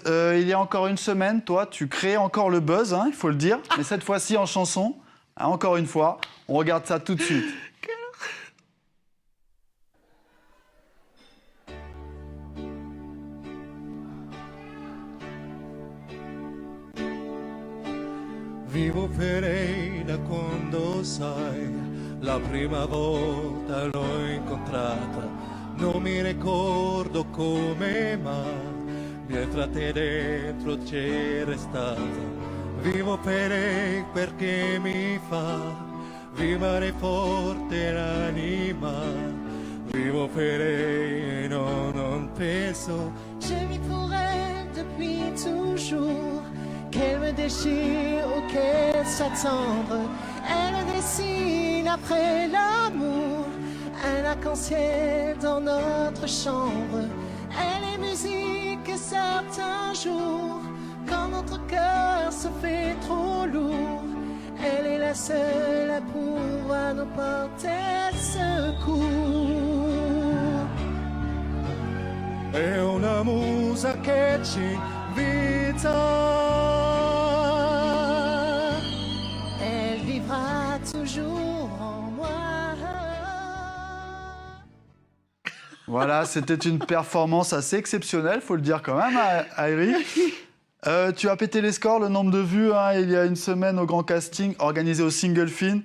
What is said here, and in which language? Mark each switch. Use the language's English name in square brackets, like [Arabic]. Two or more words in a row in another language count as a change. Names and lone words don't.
[French] Il y a encore une semaine, toi, tu crées encore le buzz, hein, il faut le dire, mais cette fois-ci en chanson. Hein, encore une fois, on regarde ça tout de suite. [Italian] Vivo per lei da quando sai, la prima volta l'ho incontrata, non mi ricordo come ma, dietro a te dentro c'è restata. Vivo per lei perché mi fa vivere forte l'anima, vivo per lei e non penso. [French] Je vis pour elle depuis toujours, qu'elle me déchire ou qu'elle soit tendre. Elle dessine après l'amour un arc-en-ciel dans notre chambre. Elle est musique certains jours, quand notre cœur se fait trop lourd. Elle est la seule à pouvoir nous porter secours. [Italian] È una musa che ci invita. [French] Elle vivra toujours en moi. Voilà, c'était une performance assez exceptionnelle, faut le dire quand même, Airi. Tu as pété les scores, le nombre de vues, hein, il y a une semaine au grand casting organisé au Single Fin.